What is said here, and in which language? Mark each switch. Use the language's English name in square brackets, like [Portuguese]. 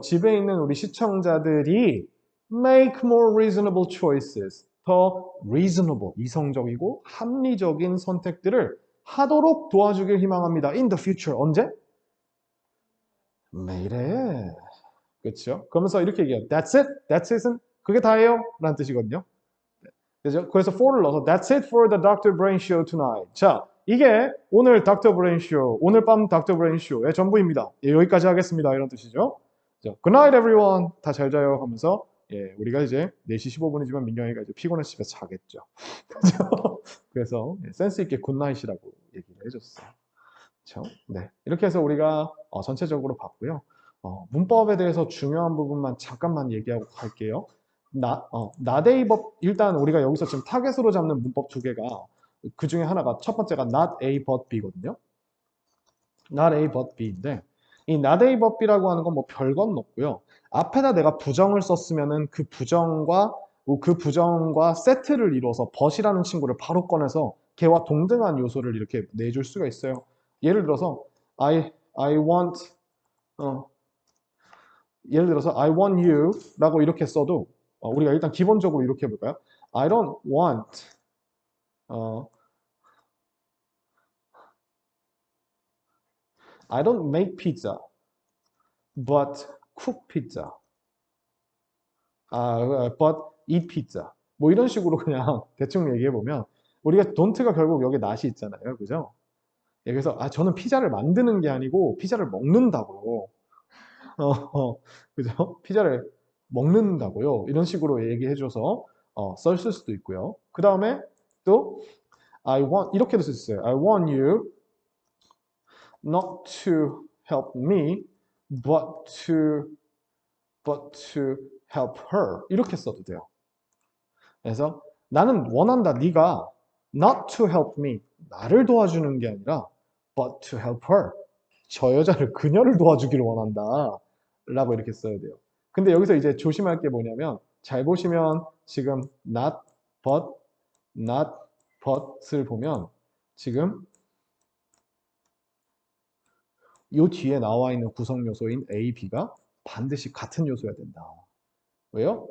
[Korean] 집에 있는 우리 시청자들이 [English] make more reasonable choices. [Korean] 더 reasonable, 이성적이고 합리적인 선택들을 하도록 도와주길 희망합니다. [English] In the future. [Korean] 언제? 매일에. 그렇죠. 그러면서 이렇게 얘기해요. [English] That's it. That's it [Korean] 은 그게 다예요. 라는 뜻이거든요. 그죠? 그래서 for를 넣어서 [English] That's it for the Dr. Brain Show tonight. [Korean] 자, 이게 오늘 [English] Dr. [Korean] Brain Show, 오늘 밤 Dr. Brain Show의 전부입니다. 예, 여기까지 하겠습니다. 이런 뜻이죠. [English] Good night everyone. [Korean] 다 잘 자요 하면서 예, 우리가 이제 4시 15분이지만 민경이가 이제 피곤해서 집에서 자겠죠. 그죠? 그래서 센스 있게 굿나잇이라고 얘기를 해줬어요. 그렇죠? 네, 이렇게 해서 우리가 전체적으로 봤고요. 문법에 대해서 중요한 부분만 잠깐만 얘기하고 갈게요. not a but 일단 우리가 여기서 지금 타겟으로 잡는 문법 두 개가 그 중에 하나가 첫 번째가 not a but b거든요. not a but b인데 이 not a but b라고 하는 건 뭐 별건 없고요. 앞에다 내가 부정을 썼으면은 그 부정과 세트를 이루어서 but이라는 친구를 바로 꺼내서 걔와 동등한 요소를 이렇게 내줄 수가 있어요. 예를 들어서 I want 예를 들어서 [English] I want you [Korean] 라고 이렇게 써도 우리가 일단 기본적으로 이렇게 해볼까요? [English] I don't want I don't make pizza but cook pizza but eat pizza [Korean] 뭐 이런 식으로 그냥 대충 얘기해보면 우리가 don't가 결국 여기 not이 있잖아요. 그죠? 예, 그래서 저는 피자를 만드는 게 아니고 피자를 먹는다고요. 그죠? 피자를 먹는다고요. 이런 식으로 얘기해줘서 쓸 수도 있고요. 그 다음에 또 이렇게도 쓸 수 있어요. [English] I want you not to help me, but to help her. [Korean] 이렇게 써도 돼요. 그래서 나는 원한다. 네가 [English] not to help me, [Korean] 나를 도와주는 게 아니라 [English] but to help her, [Korean] 저 여자를, 그녀를 도와주기를 원한다 라고 이렇게 써야 돼요. 근데 여기서 이제 조심할 게 뭐냐면 잘 보시면 지금 not but을 보면 지금 이 뒤에 나와 있는 구성 요소인 A, B가 반드시 같은 요소여야 된다. 왜요?